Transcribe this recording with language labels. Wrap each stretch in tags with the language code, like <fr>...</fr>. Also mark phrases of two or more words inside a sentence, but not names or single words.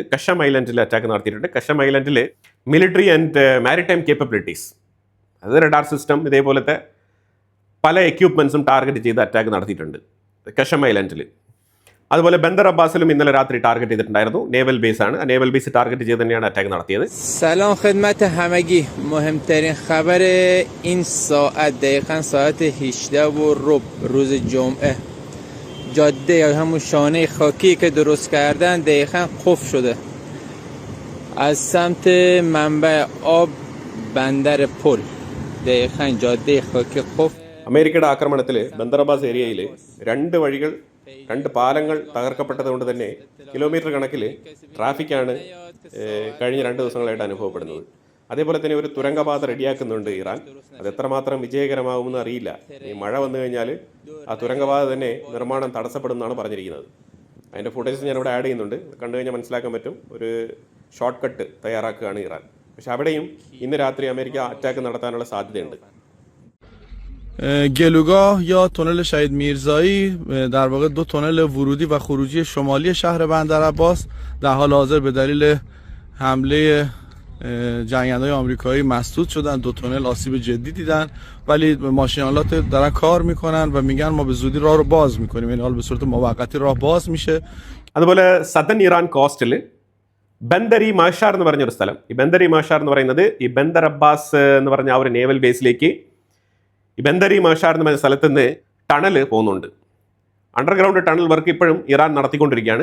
<ml>കഷം ഐലൻഡിൽ അറ്റാക്ക് നടത്തിയിട്ടുണ്ട്. കഷം ഐലൻഡിൽ</ml> <en>military and maritime capabilities,</en> <ml>അത്</ml> <en>radar system,</en> <ml>ഇതേപോലത്തെ പല എക്യുപ്മെൻസും ടാർഗറ്റ് ചെയ്ത് അറ്റാക്ക് നടത്തിയിട്ടുണ്ട് കഷം ഐലൻഡിൽ. അതുപോലെ ബന്ദർ അബ്ബാസിലും ഇന്നലെ രാത്രി ടാർഗറ്റ് ചെയ്തിട്ടുണ്ടായിരുന്നു.</ml> <en>naval base</en> <ml>ആണ്. ആ</ml> <en>naval base</en> <ml>ടാർഗറ്റ് ചെയ്ത് തന്നെയാണ് അറ്റാക്ക് നടത്തിയത്.</ml> <fa>سلام خدمت همگی مهم‌ترین خبر این ساعت دقیقاً ساعت 18:15 روز جمعه جاده یا همون شانه خاکی که درست کردن دقیقاً قفل شده از سمت منبع آب بندر پل دقیقاً جاده خاکی قفل.</fa> <ml>അമേരിക്കയുടെ ആക്രമണത്തിൽ ബന്ദർ അബ്ബാസ് ഏരിയയിൽ 2 വഴികൾ, 2 പാലങ്ങൾ തകർക്കപ്പെട്ടത് കൊണ്ട് തന്നെ കിലോമീറ്റർ കണക്കിൽ ട്രാഫിക്കാണ് കഴിഞ്ഞ 2 ദിവസങ്ങളായിട്ട് അനുഭവപ്പെടുന്നത്. അതേപോലെ തന്നെ ഒരു തുരങ്കപാത റെഡിയാക്കുന്നുണ്ട് ഇറാൻ. അത് എത്രമാത്രം വിജയകരമാകുമെന്ന് അറിയില്ല. ഈ മഴ വന്നു കഴിഞ്ഞാൽ ആ തുരങ്കപാത തന്നെ നിർമ്മാണം തടസ്സപ്പെടുമെന്നാണ് പറഞ്ഞിരിക്കുന്നത്. അതിൻ്റെ ഫുട്ടേജസ് ഞാനിവിടെ ആഡ് ചെയ്യുന്നുണ്ട്. കണ്ടു കഴിഞ്ഞാൽ മനസ്സിലാക്കാൻ പറ്റും. ഒരു</ml> <en>short cut</en> <ml>തയ്യാറാക്കുകയാണ് ഇറാൻ. പക്ഷെ അവിടെയും ഇന്ന് രാത്രി അമേരിക്ക അറ്റാക്ക് നടത്താനുള്ള സാധ്യതയുണ്ട്.</ml> <fa>گلوگاه یا تونل شهید میرزایی در واقع 2 تونل ورودی و خروجی شمالی شهر بندر عباس در حال حاضر به دلیل حمله جنگنده‌های آمریکایی مسدود شدن. 2 تونل آسیب جدی دیدن ولی ماشینالات دارن کار میکنن و میگن ما به زودی راه رو باز میکنیم. یعنی حالا به صورت موقتی راه باز میشه.</fa> <ml>അതുപോലെ സദൻ ഇറാൻ കോസ്റ്റിൽ ബന്ദരി മാഷാർ എന്ന് പറഞ്ഞൊരു സ്ഥലം, ഈ ബന്ദരി മാഷാർ എന്ന് പറയുന്നത് ഈ ബന്ദർ അബ്ബാസ് എന്ന് പറഞ്ഞ ആ ഒരു</ml> <en>naval base</en> <ml>ഈ ബന്ദരി മാഷാർ എന്ന് പറഞ്ഞ സ്ഥലത്ത് നിന്ന് ടണൽ പോകുന്നുണ്ട്.</ml> <en>underground tunnel work</en> <ml>ഇപ്പോഴും ഇറാൻ നടത്തിക്കൊണ്ടിരിക്കുകയാണ്.</ml>